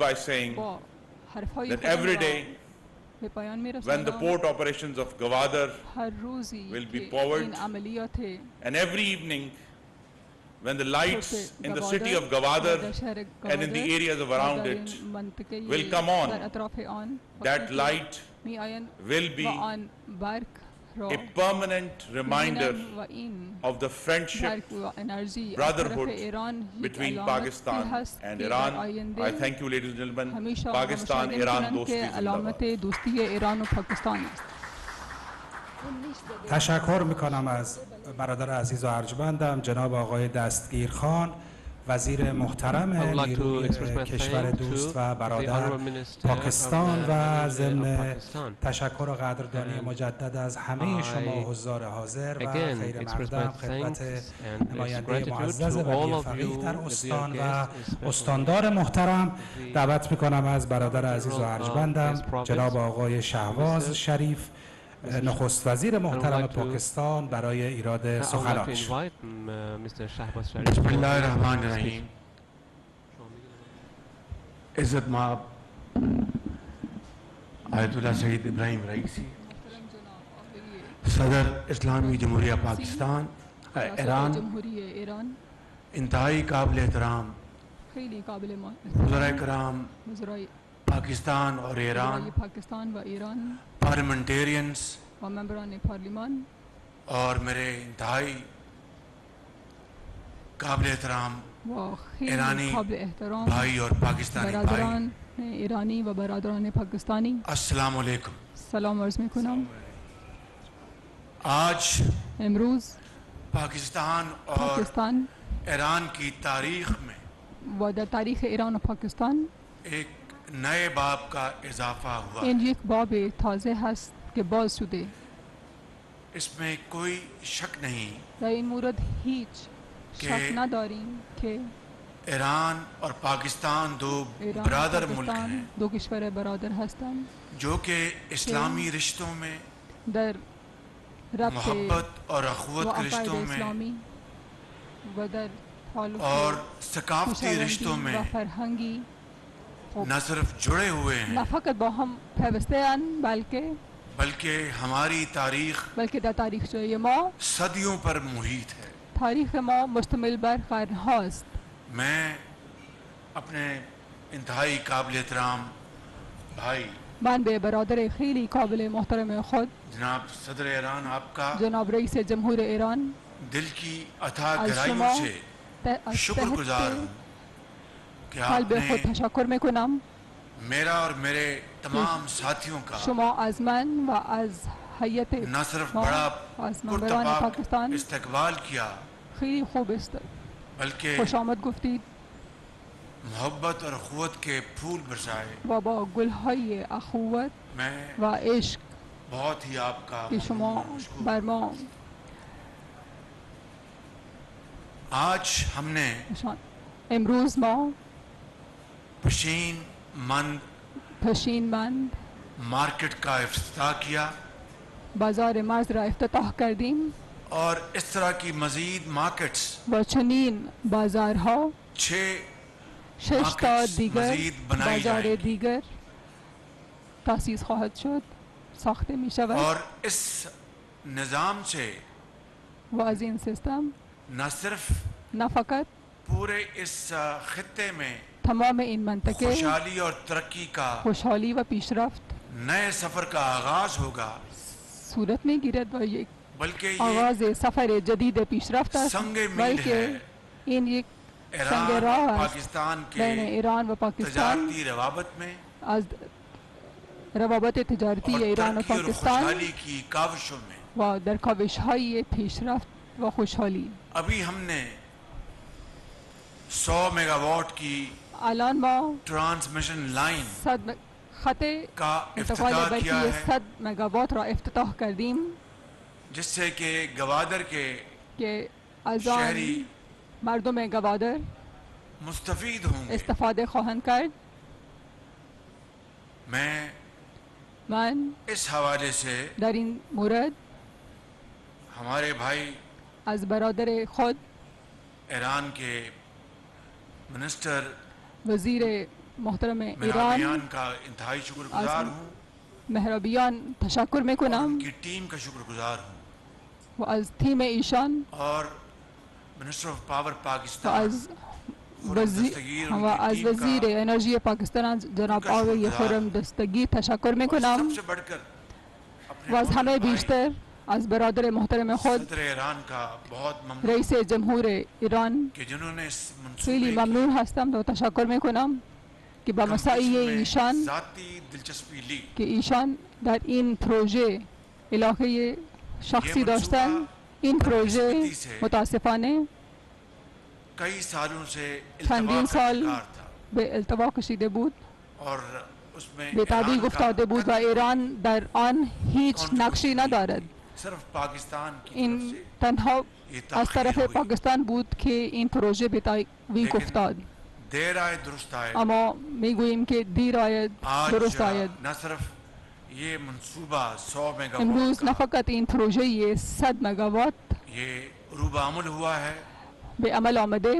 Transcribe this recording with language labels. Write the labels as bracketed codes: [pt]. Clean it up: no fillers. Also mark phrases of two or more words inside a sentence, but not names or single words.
[en] by saying that every day when the port operations of Gwadar will be powered, and every evening when the lights in the city of Gwadar and in the areas around it will come on, that light will be a permanent reminder of the friendship, brotherhood between Pakistan and Iran. I thank you, ladies and gentlemen. [ur] Pakistan, Iran, دوستی زندہ باد. [fa] تشکر میکنم از برادر عزیز و ارجمندم جناب آقای دستگیر خان، وزیر محترم نیروی کشور دوست و برادر پاکستان، و ضمن تشکر و قدردانی مجدد از همه شما حضار حاضر و خیر مقدم خدمت نماینده معزز ولی فقیه در استان و استاندار محترم. دعوت میکنم از برادر عزیز و ارجمندم جناب آقای شهباز شریف، نخست وزیر محترم پاکستان، برای ایراد سخنانش. [ar] بسم الله الرحمن الرحیم. [ur] عزت مآب آیت اللہ سید ابراہیم رئیسی، صدر اسلامی جمہوریہ پاکستان ایران، انتہائی قابل احترام وزراء کرام پاکستان اور ایران، پارلیمنٹیرینز اور میرے انتہائی قابل احترام ایرانی بھائی اور پاکستانی بھائی، [fa] ایرانی و برادران پاکستانی، [ar] السلام علیکم. [fa] سلام عرض میکنم. [ur] آج [fa] امروز [ur] پاکستان اور ایران کی تاریخ میں [fa] و در تاریخ ایران و پاکستان [ur] ایک نئے باب کا اضافہ ہوا. [fa] این یک باب تازه هست که باز شده. [ur] اس میں کوئی شک نہیں [fa] در این مورد هیچ شک نداریم که [ur] ایران اور پاکستان دو برادر ملک ہیں، [fa] دو کشور برادر هستند [ur] جو کہ اسلامی رشتوں میں، [fa] در ربط [ur] محبت اور اخوت کے رشتوں میں [fa] و در [ur] اور ثقافتی رشتوں میں [fa] فرهنگی [ur] نہ صرف جڑے ہوئے ہیں، [fa] نه فقط با هم پیوسته اند [ur] بلکہ ہماری تاریخ [fa] بلکہ در تاریخچه ما [ur] صدیوں پر محیط ہے. [fa] تاریخ ما مشتمل بر قرن‌هاست. [ur] میں اپنے انتہائی قابل احترام بھائی، [fa] من به برادر خیلی قابل محترم خود [ur] جناب صدر ایران، آپ کا [fa] جناب رئیس جمهور ایران [ur] دل کی عطا گرائیوں سے شکر گزار ہوں کہ آپ [fa] قلب خود [ur] نے [fa] تشکر میکنم [ur] میرا اور میرے تمام ساتھیوں کا [fa] شما از من و از هیئت [ur] نہ صرف [fa] ما [ur] بڑا [fa] از ممبران [ur] پرتپاک [fa] پاکستان [ur] استقبال کیا، [fa] خیلی خوب است، [ur] بلکہ [fa] خوش آمد گفتید [ur] محبت اور اخوت کے پھول برسائے. [fa] و با گلهای اخوت [ur] میں [fa] و عشق [ur] بہت ہی آپ کا [fa] که شما بر ما [ur] آج ہم نے [fa] امروز ما [ur] پشین مارکیٹ کا افتتاح کیا [fa] بازار مرز را افتتاح کردیم [ur] اور اس طرح کی مزید مارکیٹس [fa] و چنین بازارها 6 تا دیگر بازار دیگر تأسیس خواهد شد، ساخته می شود. [ur] اور اس نظام سے [fa] و از این سیستم [ur] نہ صرف [fa] نه فقط [ur] پورے اس خطے میں [fa] تمام این منطقه [ur] خوشحالی اور ترقی کا [fa] خوشحالی و پیشرفت [ur] نئے سفر کا آغاز ہوگا، [fa] صورت میں گیرد و یک [ur] بلکہ [fa] آغاز سفر جدید پیشرفت است، [ur] سنگ میل بلکہ ہے [fa] این یک سنگ [ur] ایران [fa] راه [ur] اور [fa] است [ur] پاکستان [fa] بین [ur] کے [fa] ایران و پاکستان [ur] تجارتی روابط میں [fa] از روابط تجارتی ایران و پاکستان [ur] کی کاوشوں میں [fa] و در کاوش‌های پیشرفت و خوشحالی. [ur] ابھی ہم نے 100 میگاواٹ کی [fa] الان ما [en] transmission line [fa] خط [ur] کا [fa] انتقال [ur] افتتاح [fa] برقی [ur] کیا ہے [fa] 100 میگاوات را افتتاح کردیم [ur] جس سے کہ گوادر کے [fa] از آن [ur] شہری [fa] مردم گوادر [ur] مستفید ہوں گے. [fa] استفاده خواهند کرد. من [ur] اس حوالے سے [fa] در این مورد [ur] ہمارے بھائی [fa] از برادر خود [ur] ایران کے منسٹر [fa] وزیر محترم ایران [ur] مہرابیان کا انتہائی شکر گزار ہوں. [fa] مهرابیان تشکر میکنم [ur] ان کی ٹیم کا شکر گزار ہوں [fa] و از تیم ایشان [en] اور minister of power [fa] و پاکستان از وزیر انرژی پاکستان جناب آقای خرم دستگیر تشکر میکنم [ur] سب سے بڑھ کر [fa] و از همه بیشتر از برادر محترم خود [ur] صدر ایران کا بہت ممنون [fa] رئیس جمهور ایران [ur] کہ جنہوں نے اس [fa] خیلی [ur] منصوبے [fa] ممنون هستم و تشکر میکنم که با مساعی ایشان [ur] ذاتی دلچسپی لی. [fa] که ایشان در این پروژه علاقه شخصی داشتن. این پروژه متاسفانه [ur] کئی سالوں سے [fa] چندین [ur] التوا [fa] سال [ur] کا تھا [fa] به التوا کشیده بود، [ur] اور اس میں [fa] به تعبیر [ur] ایران [fa] افتاده [ur] کا [fa] بود و ایران در آن هیچ نقشی ندارد. [ur] صرف پاکستان کی طرف [fa] این [ur] سے [fa] تنها [ur] یہ [fa] از [ur] تاخیر [fa] طرف [ur] ہوئی. [fa] پاکستان بود که این پروژه به تعویق افتاد. [ur] دیر آئے درست آئے. [fa] اما میگوییم که دیر آید درست آید. [ur] نہ صرف یہ منصوبہ 100 میگا [fa] امروز نه [ur] واٹ کا [fa] فقط این پروژه 100 مگاوات [ur] یہ روب عمل ہوا ہے. [fa] به عمل آمده.